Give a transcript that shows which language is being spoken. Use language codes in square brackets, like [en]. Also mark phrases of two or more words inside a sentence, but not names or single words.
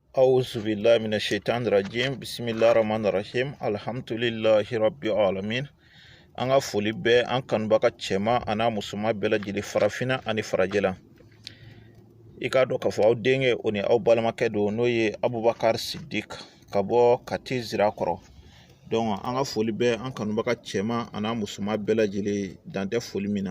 [ar] أعوذ بالله من الشيطان الرجيم بسم الله الرحمن الرحيم الحمد لله رب العالمين [bm] anga foli bɛ an kanubaka cɛma ana musoman bɛɛ lajɛlen farafina ani farajɛla. I k'a dɔn k'a fɔ aw denkɛ o ni aw balimakɛ don n'o ye Abubakar Sidik ka bɔ Kati Zirakɔrɔ. Donc an ka foli bɛ an kanubaka cɛma ana musoman bɛɛ lajɛlen dan tɛ foli min na.